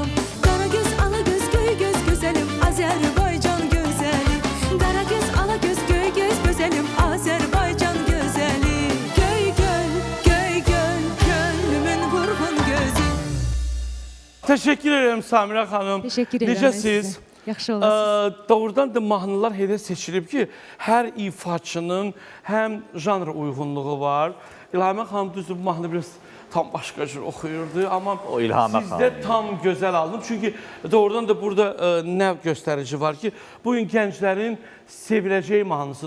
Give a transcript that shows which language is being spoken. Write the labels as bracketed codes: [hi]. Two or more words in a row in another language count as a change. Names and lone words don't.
[tr] Kara göz ala göz göy göz güzelim Azerbaycan güzeli. Kara göz ala göz göy göz güzelim Azerbaycan güzeli. Göy göl, göy göl, könlümün vurgun gözü. Teşekkür ederim Samira xanım. Teşekkür ederim. [az] Necəsiz? Yaxşı olasınız. Doğrudan da mahnılar elə seçilib ki, hər ifaçının həm janr uyğunluğu var. İlhamə xanım düzdür, bu mahnı biraz tam başqa cür oxuyurdu, amma O İlhamə sizdə xanım. tam gözəl aldım. Çünki doğrudan da burada nə göstərici var ki, bugün gənclərin seviləcəyi mahnısıdır.